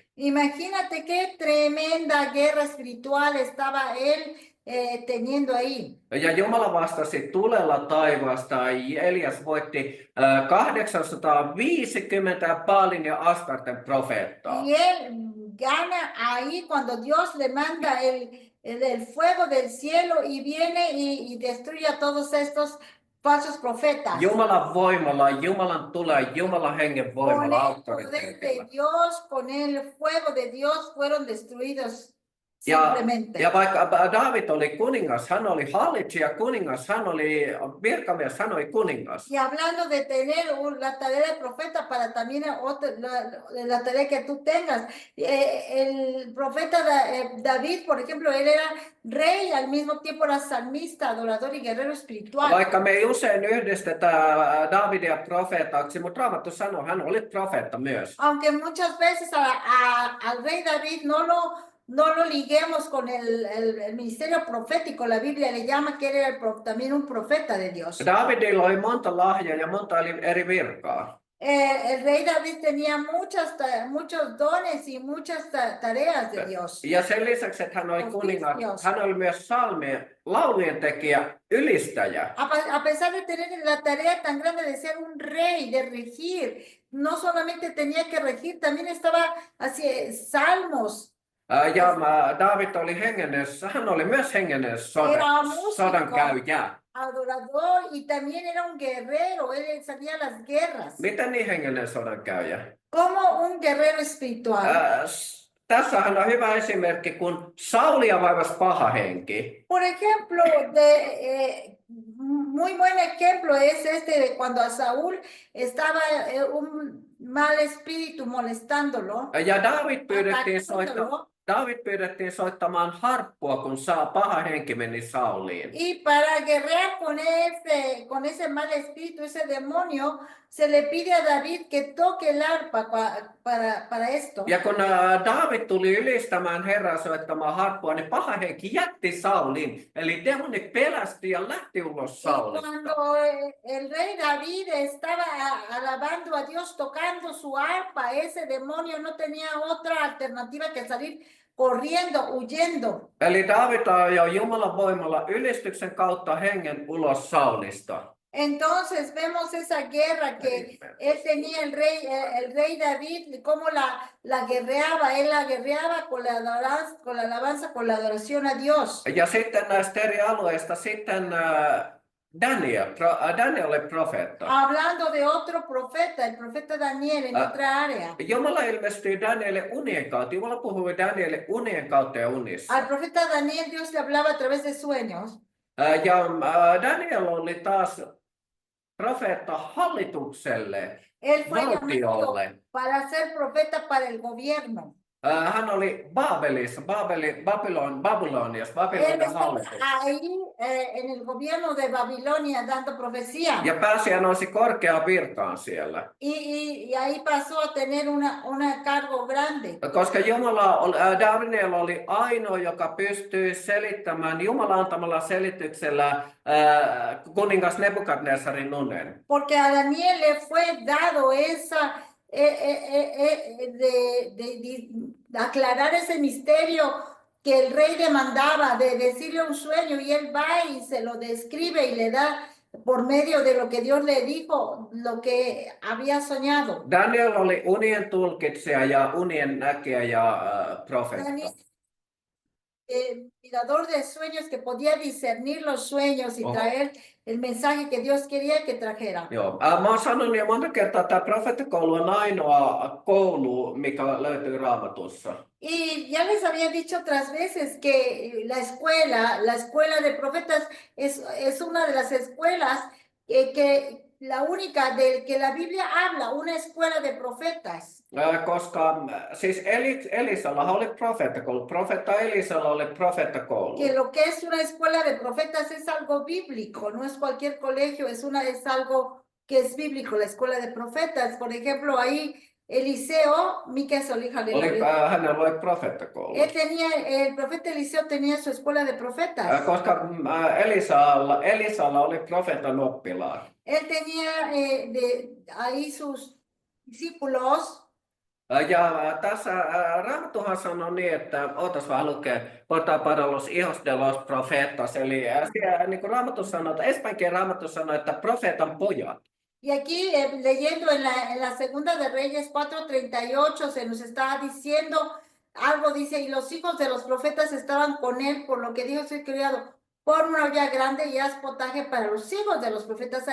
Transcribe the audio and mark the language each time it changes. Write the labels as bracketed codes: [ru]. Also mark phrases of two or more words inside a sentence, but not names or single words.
[es] Imagínate qué tremenda guerra espiritual estaba él teniendo ahí. [fi] Ja Jumala vastasi tulella taivaasta, ja Elias voitti 850 Baalin ja Astarten profeettaa. [es] Y él gana ahí cuando Dios le manda el fuego del cielo y viene y destruye a todos estos falsos profetas. [fi] Jumalan voimalla, Jumalan tulee, Jumalan hengen [es] Con [fi] voimalla, [es] el poder de [fi] auktoriteetilla. [es] Dios, con el fuego de Dios fueron destruidos [fi] Ja [es] simplemente. [fi] vaikka Daavid oli kuningas, hän oli hallitsija kuningas, hän oli virkamies, hän oli kuningas. [es] Y hablando de tener la tarea de profeta para también la tarea que tú tengas. El profeta David, por ejemplo, él era rey, al mismo tiempo era salmista, adorador y guerrero espiritual. [fi] Vaikka me ei usein yhdistetä Daavidia profeetaksi, mutta Raamattu sanoo, hän oli profeetta myös. [es] Aunque muchas veces al rey David no lo liguemos con el ministerio profético, la Biblia le llama que era también un profeta de Dios. [fi] Daavidilla oli monta lahjaa ja monta eri virkaa. [es] El rey David tenía muchos dones y muchas tareas de Dios. [fi] Ja sen lisäksi, että hän oli kuningas, hän oli myös laulujen tekijä, ylistäjä. [es] A pesar de tener la tarea tan grande de ser un rey, de regir, no solamente tenía que regir, también estaba haciendo salmos. [fi] Ja Daavid oli hän oli myös hengellinen sodankäyjä. [es] Adorador y también era un guerrero, él salía a las guerras. [fi] Miten niin hengellinen sodankäyjä? [es] Como un guerrero espiritual. [fi] Tässähän on hyvä esimerkki, kun Saulia vaivasi paha henki. [es] Por ejemplo, muy buen ejemplo es este de cuando a Saúl estaba un mal espíritu molestándolo, [fi] Ja [es] atacándolo, [fi] David pyydettiin soittamaan harppua, kun paha henki meni Sauliin. [es] y para guerrear con ese mal espíritu, ese demonio, se le pide a David que toque el arpa para esto. [fi] Ja kun David tuli ylistämään Herraa soittamaan harppua, niin paha henki jätti Saulin. Eli demoni pelästyi ja lähti ulos [es] Y [fi] Saulista. [es] cuando el rey David estaba alabando a Dios tocando su arpa, ese demonio no tenía otra alternativa que salir corriendo, huyendo. [fi] Eli David ajoi Jumalan voimalla ylistyksen kautta hengen ulos Saulista. [es] Entonces vemos esa guerra que él tenía el rey David, cómo la guerreaba, él la guerreaba con la alabanza, con la adoración a Dios. [fi] Ja sitten näistä eri alueista sitten Daniel oli profeetta. [es] Hablando de otro profeta, el profeta Daniel en otra área. [fi] Jumala ilmestyi Danielille unien kautta. Jumala puhui Danielille unien kautta ja unissa. [es] Al profeta Daniel Dios le hablaba a través de sueños. [fi] Ja Daniel oli taas profeetta hallitukselle, [es] Él fue llamado [fi] valtiolle. [es] para ser profeta para el gobierno. [fi] Hän oli Babyloniassa, Babylonin [es] Él estaba [fi] hallitus. [es] ahí en el gobierno de Babilonia dando profecía. [fi] Ja pääsi ja nousi korkeaan virkaan siellä. [es] Y ahí pasó a tener una cargo grande. [fi] Koska Daniel oli ainoa, joka pystyi selittämään Jumalan antamalla selityksellä kuningas Nebukadnessarin unen. [es] Porque a Daniel le fue dado esa de aclarar ese misterio que el rey demandaba, de decirle un sueño, y él va y se lo describe y le da por medio de lo que Dios le dijo, lo que había soñado. [fi] Daniel oli unien tulkitsija ja unien näkijä ja profeetta. [es] Daniel, el mirador de sueños que podía discernir los sueños y traer el mensaje que Dios quería que trajera. [fi] Joo. Mä oon sanonut jo monta kertaa, että tämä profeettakoulu on ainoa koulu, mikä löytyy Raamatussa. [es] Y ya les había dicho otras veces que la escuela de profetas es una de las escuelas que la única de que la Biblia habla, una escuela de profetas. [fi] Koska siis Elisalla oli profeettakoulu, profeetta Elisalla oli profeettakoulu. [es] Que lo que es una escuela de profetas es algo bíblico, no es cualquier colegio, es algo que es bíblico, la escuela de profetas. Por ejemplo, ahí Eliseo, [fi] mikä se oli Hänellä oli profeettakoulu. [es] el profeta Eliseo tenía su escuela de profetas. [fi] Koska Elisalla oli profeetan oppilaat. [es] Él tenía ahí sus discípulos. [fi] Ja tässä Raamattuhan sanoo niin, että ootas vähän lukee, [es] porta para los hijos de los profetas. [fi] Eli siellä, niin kuin Raamattu sanoo, että espanjalainen Raamattu sanoo, että profeetan pojat. [es] Y aquí leyendo en la segunda de Reyes 4:38 se nos está diciendo algo, dice, y los hijos de los profetas estaban con él, por lo que Dios ha criado, pon una olla grande y haz potaje para los hijos de los profetas.